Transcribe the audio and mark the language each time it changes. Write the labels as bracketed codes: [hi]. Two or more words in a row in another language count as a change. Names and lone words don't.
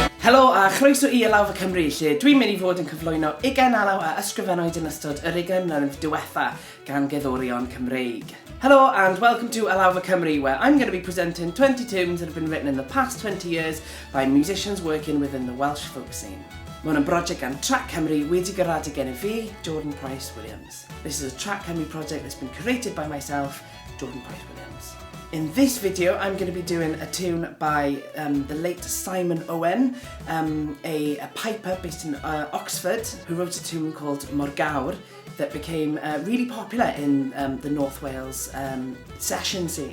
[cy] Helo a chroeso I Alawfa Cymru, lle dwi'n mynd I fod yn cyflwyno 20 alaw a ysgrifennwyd yn ystod yr 20 mlynedd diwethaf gan gerddorion Cymreig. [en] Hello and welcome to Alawfa Cymru, where I'm going to be presenting 20 tunes that have been written in the past 20 years by musicians working within the Welsh folk scene. [cy] Mae hwn yn brosiect gan Trac Cymru wedi gyrraedd gen I fi, Jordan Price Williams. [en] This is a Trac Cymru project that's been created by myself, Jordan Price Williams. In this video, I'm going to be doing a tune by the late Simon Owen, a piper based in Oxford, who wrote a tune called Morgawr that became really popular in the North Wales session scene.